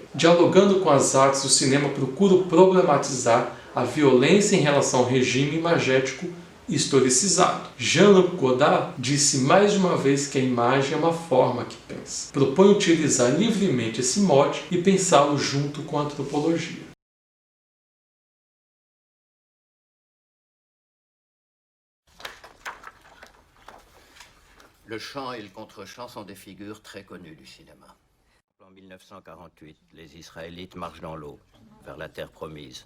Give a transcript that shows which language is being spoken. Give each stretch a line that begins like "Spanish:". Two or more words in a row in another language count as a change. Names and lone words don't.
Portuguese: Dialogando com as artes, o cinema procura problematizar a violência em relação ao regime imagético historicizado. Jean-Luc Godard disse mais de uma vez que a imagem é uma forma que pensa. Propõe utilizar livremente esse mote e pensá-lo junto com a antropologia.
French: Le chant et le contre-chant sont des figures très connues du cinéma. En 1948, les Israélites marchent dans l'eau, vers la terre promise.